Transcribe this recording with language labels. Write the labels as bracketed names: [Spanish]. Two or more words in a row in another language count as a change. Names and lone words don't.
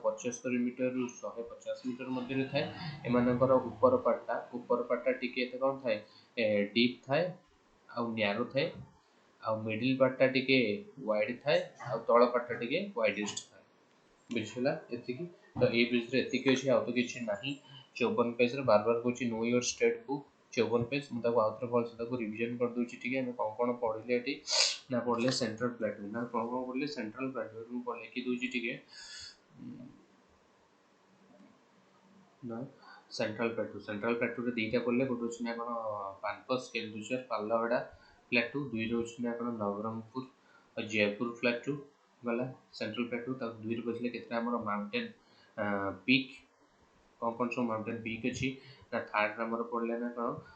[Odia] 75 ମିଟରରୁ 150 ମିଟର ମଧ୍ୟରେ ଥାଏ ଏମାନଙ୍କର ଉପର ପାର୍ଟଟା ଟିକେ ଏତେ କ'ଣ ଥାଏ ଡିପ୍ ଥାଏ ଆଉ ନ୍ୟାରୋ ଥାଏ ଆଉ [English] middle partଟା [Odia] ଟିକେ ୱାଇଡ୍ ଥାଏ ଆଉ ତଳ ପାର୍ଟଟା ଟିକେ ୱାଇଡେଷ୍ଟ ଥାଏ ବୁଝିହେଲା ଏତିକି ତ ଏଇ ବ୍ରିଜରେ ଏତିକି ଅଛି ଆଉ ତ କିଛି ନାହିଁ 54 ପେଜରେ ବାର କହୁଛି [English] know your state book 54 page [Odia] ମୁଁ ତାକୁ ଆଉଥରେ ଭଲସେ ତାକୁ ରିଭିଜନ କରିଦେଉଛି ଟିକେ ଆମେ କ'ଣ ପଢ଼ିଲେ ଏଠି ନା ପଢ଼ିଲେ [English] central plateau [Odia] ନା କ'ଣ ପଢ଼ିଲେ [English] central plateau [Odia] ମୁଁ ଲେଖିଦେଉଛି ଟିକେ ନା [English] central plateauରେ [Odia] ଦୁଇଟା ପଢ଼ିଲେ ଗୋଟେ ଅଛି ନା କ'ଣ ପାନପସ୍ କେନ୍ଦୁଝର ପାଲହଡ଼ା ପ୍ଲାଟୁ ଦୁଇରେ ହେଉଛି ନା କ'ଣ ନବରଙ୍ଗପୁର ଆଉ ଜୟପୁର ପ୍ଲାଟୁ ଗଲା [English] central plateau [Odia] ତାକୁ ଦୁଇରେ ପଢ଼ିଲେ କେତେଟା ଆମର [English] mountain peak [Odia] କ'ଣ ସବୁ [English] mountain peak [Odia] ଅଛି ନା ଥାର୍ଡରେ ଆମର ପଡ଼ିଲେ ନା କ'ଣ